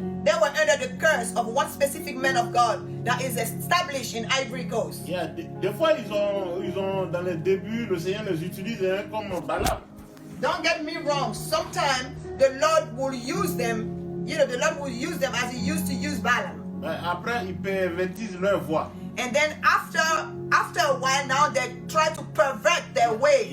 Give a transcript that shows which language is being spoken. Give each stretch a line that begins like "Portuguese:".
English: They were under the curse of one specific man of God that is established in Ivory Coast.
French: Yeah, des fois, ils ont, dans les débuts, le Seigneur les utilise comme Balaam.
English: Don't get me wrong. Sometimes the Lord will use them. The Lord will use them as He used to use Balaam.
French: Mais après, ils pervertissent leur voix.
English: And then after a while, now they try to pervert their ways.